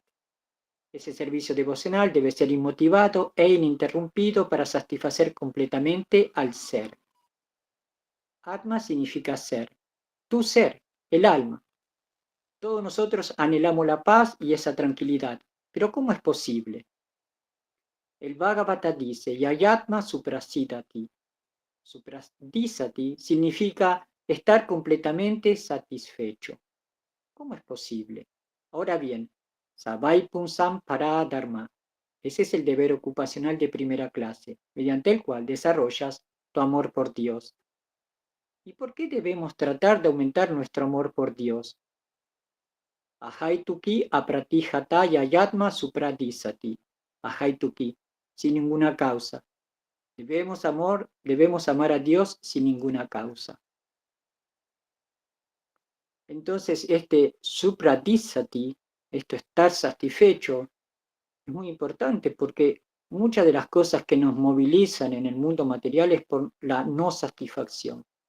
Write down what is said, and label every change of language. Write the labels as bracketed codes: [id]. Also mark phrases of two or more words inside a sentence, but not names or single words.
[es] Ese servicio devocional debe ser inmotivado e ininterrumpido para satisfacer completamente al ser. Atma significa ser, tu ser, el alma. Todos nosotros anhelamos la paz y esa tranquilidad, pero ¿cómo es posible? El Bhagavata dice, [sa] Yayatma suprasidati. [es] Suprasidati significa estar completamente satisfecho. ¿Cómo es posible? Ahora bien, [sa] Savai Punsam Paradharma. [es] Ese es el deber ocupacional de primera clase, mediante el cual desarrollas tu amor por Dios. ¿Y por qué debemos tratar de aumentar nuestro amor por Dios? [sa] Ahaituki apratijata yayatma supradisati. [es] Ahaituki, sin ninguna causa. Debemos amar a Dios sin ninguna causa. Entonces, este supradisati, esto estar satisfecho, es muy importante porque muchas de las cosas que nos movilizan en el mundo material es por la no satisfacción.